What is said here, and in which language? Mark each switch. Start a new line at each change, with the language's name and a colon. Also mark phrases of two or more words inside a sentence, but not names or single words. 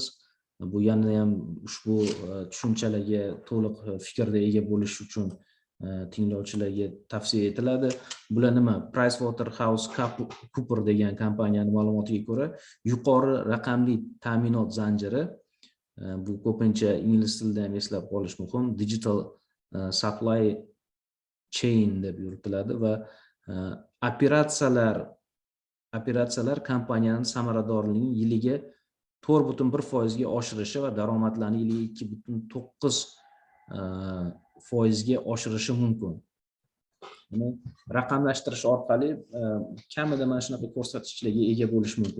Uzbek: Bu yana ham ushbu tushunchalarga to'liq fikrga ega bo'lish uchun tinglovchilarga tavsiya etiladi. Bular nima? PricewaterhouseCoopers degan kompaniyaning ma'lumotiga ko'ra, yuqori raqamli ta'minot zanjiri, bu ko'pincha ingliz tilida ham eslab qolish muhim,
English: digital supply chain
Uzbek: deb yuritiladi va operatsiyalar kompaniyaning samaradorligini yiliga 4.1% ga oshirishi va daromadlarni yiliga 2.9% ga oshirishi mumkin. Raqamlashtirish orqali kamida mana shunaqa ko'rsatkichlarga ega bo'lish mumkin.